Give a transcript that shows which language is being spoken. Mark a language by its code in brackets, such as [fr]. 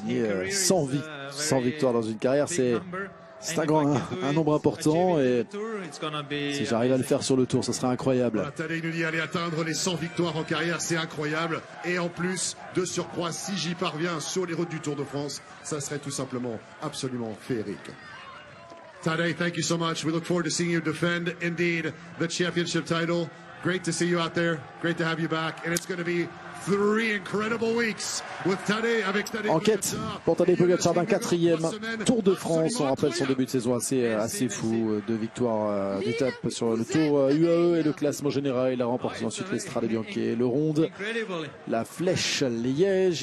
[fr] Gagner 100 victoires dans une carrière, c'est un nombre important, et si j'arrive à le faire sur le Tour, ce serait incroyable. Tadej nous dit aller atteindre les 100 victoires en carrière, c'est incroyable. Et en plus, de surcroît, si j'y parviens sur les routes du Tour de France, ça serait tout simplement absolument féerique. [en] Tadej, thank you so much. We look forward to seeing you defend indeed the championship title. Great to see you out there. Great to have you back. And it's going to be 3 incredible weeks with Tadej, [fr] avec Tadej Enquête pour Tadej Pogacar d'un 4e Tour de France. On rappelle son début de saison assez fou. 2 victoires d'étape sur le Tour UAE et le classement général. Il a remporté ensuite les Strade Bianche, le Ronde, la Flèche Liège.